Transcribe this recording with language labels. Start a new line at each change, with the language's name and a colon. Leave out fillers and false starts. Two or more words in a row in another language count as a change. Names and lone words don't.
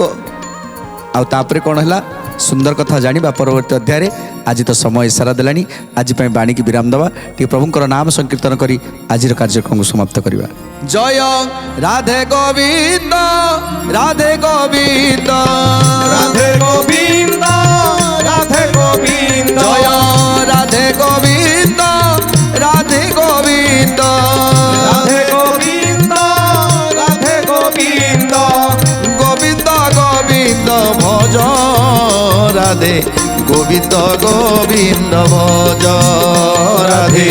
Odia: ଆଉ ତାପରେ କ'ଣ ହେଲା ସୁନ୍ଦର କଥା ଜାଣିବା ପରବର୍ତ୍ତୀ ଅଧ୍ୟାୟରେ। ଆଜି ତ ସମୟ ଇସାରା ଦେଲାଣି, ଆଜି ପାଇଁ ବାଣୀକି ବିରାମ ଦେବା, ଟିକେ ପ୍ରଭୁଙ୍କର ନାମ ସଂକୀର୍ତ୍ତନ କରି ଆଜିର କାର୍ଯ୍ୟକ୍ରମକୁ ସମାପ୍ତ କରିବା। ଜୟ ରାଧେ ଗୋବିନ୍ଦ, ରାଧେ ଗୋବିନ୍ଦ, ରାଧେ ଗୋବିନ୍ଦ ରାଧେ ଗୋବିନ୍ଦ, ଜୟ ରାଧେ ଗୋବିନ୍ଦ, ରାଧେ ଗୋବିନ୍ଦ, ରାଧେ ଗୋବିନ୍ଦ ରାଧେ ଗୋବିନ୍ଦ, ଗୋବିନ୍ଦ ଗୋବିନ୍ଦ ଭଜ ରାଧେ, ଗୋବିନ୍ଦ ଗୋବିନ୍ଦ ଭଜ ରାଧେ,